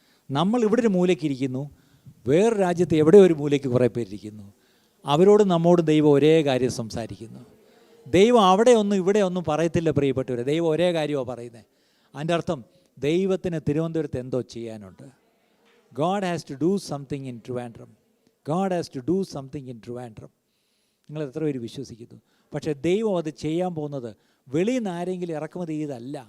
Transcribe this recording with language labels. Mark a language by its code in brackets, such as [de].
[ml] നമ്മൾ ഇവിടെ ഒരു മൂലയ്ക്ക് ഇരിക്കുന്നു, വേറെ രാജ്യത്ത് എവിടെ ഒരു മൂലയ്ക്ക് കുറേ പേരിരിക്കുന്നു. അവരോട് നമ്മോട് ദൈവം ഒരേ കാര്യം സംസാരിക്കുന്നു. ദൈവം അവിടെ ഒന്നും ഇവിടെ ഒന്നും പറയത്തില്ല പ്രിയപ്പെട്ടവരെ. ദൈവം ഒരേ കാര്യമാണ് പറയുന്നത്. അതിൻ്റെ അർത്ഥം ദൈവത്തിന് തിരുവനന്തപുരത്ത് എന്തോ ചെയ്യാനുണ്ട്. [en] God has to do something in Trivandrum. God has to do something in Trivandrum. [ml] നിങ്ങൾ എത്ര പേര് വിശ്വസിക്കുന്നു? പക്ഷേ ദൈവം അത് ചെയ്യാൻ പോകുന്നത് വെളിയിൽ നിന്ന് ആരെങ്കിലും ഇറക്കുമതി ചെയ്തല്ല.